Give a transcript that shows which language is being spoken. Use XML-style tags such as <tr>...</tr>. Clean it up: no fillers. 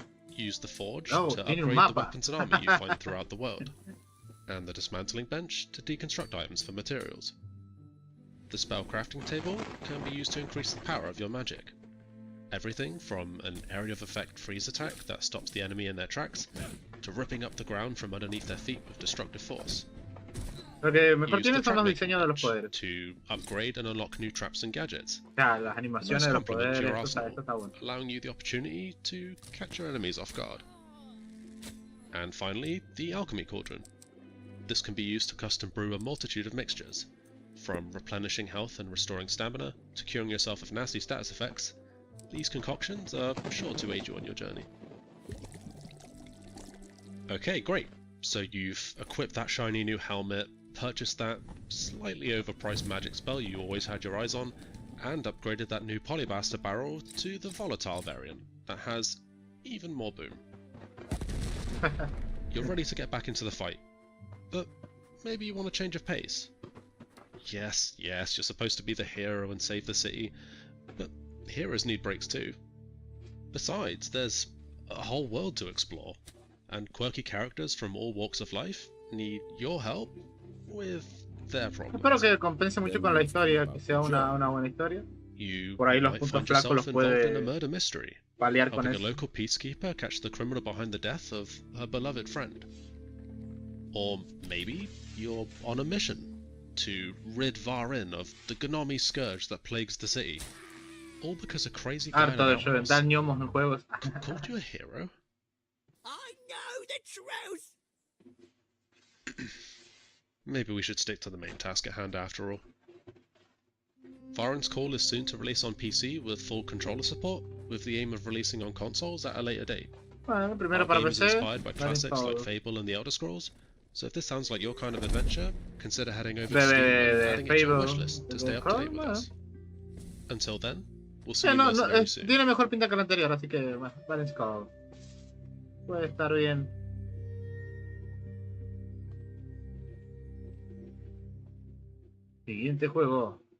<en>Use the forge to upgrade the weapons and armor you find throughout the world, and the dismantling bench to deconstruct items for materials. The spell crafting table can be used to increase the power of your magic. Everything from an area of effect freeze attack that stops the enemy in their tracks, to ripping up the ground from underneath their feet with destructive force.</en> <es>Lo que mejor tiene son los diseños de los poderes.</es> <en>To upgrade and unlock new traps and gadgets.</en> <es>Las animaciones de los poderes, eso está bueno.</es> <en>Allowing you the opportunity to catch your enemies off guard. And finally, the Alchemy Cauldron. This can be used to custom brew a multitude of mixtures, from replenishing health and restoring stamina, to curing yourself of nasty status effects. These concoctions are sure to aid you on your journey. Okay, great. So you've equipped that shiny new helmet, purchased that slightly overpriced magic spell you always had your eyes on, and upgraded that new Polybuster barrel to the volatile variant that has even more boom. You're ready to get back into the fight, but maybe you want a change of pace. Yes, you're supposed to be the hero and save the city, but heroes need breaks too. Besides, there's a whole world to explore, and quirky characters from all walks of life need your help with their problems.</en> <es>Espero que compense mucho con la historia, que sea una buena historia. Por ahí los puntos flacos los puede paliar con eso.</es> <en>A local peacekeeper catch the criminal behind the death of her beloved friend. Or maybe you're on a mission to rid Varen of the Gnomi scourge that plagues the city. All because a crazy guy</en> <es>Harto de reventar ñomos en juegos.</es> <en>called you a hero? I know the truth! Maybe we should stick to the main task at hand after all. Varen's Call is soon to release on PC with full controller support, with the aim of releasing on consoles at a later date.</en> <es>Bueno, primero</es> <en>Our</en> <es>para</es> <en>game is</en> <es>PC.</es> <en>inspired by classics like Fable and the Elder Scrolls, so if this sounds like your kind of adventure, consider heading over to Steam and adding it to your wishlist to stay up to date with us. Until then, we'll see you guys very soon.</en> <es>Tiene mejor pinta que el anterior, así que bueno, Varen's Call. Puede estar bien. Siguiente juego.</es>